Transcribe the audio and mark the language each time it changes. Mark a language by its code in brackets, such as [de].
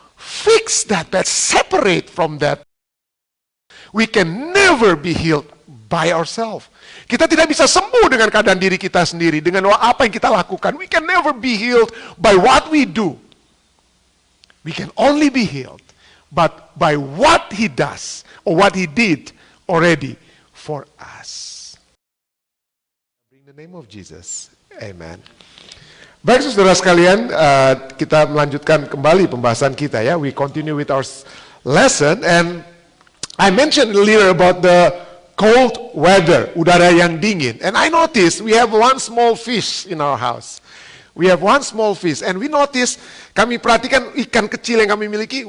[en] Fix that, separate from that. We can never be healed by ourselves. [id] Kita tidak bisa sembuh dengan keadaan diri kita sendiri, dengan apa yang kita lakukan. [en] We can never be healed by what we do. We can only be healed but by what He does or what He did already for us. In the name of Jesus, amen. [id] Baik saudara sekalian, kita melanjutkan kembali pembahasan kita ya. [en] We continue with our lesson, and I mentioned earlier about the cold weather, [id] udara yang dingin. [en] And I noticed we have one small fish in our house. We have one small fish, and we noticed, [id] kami perhatikan ikan kecil yang kami miliki.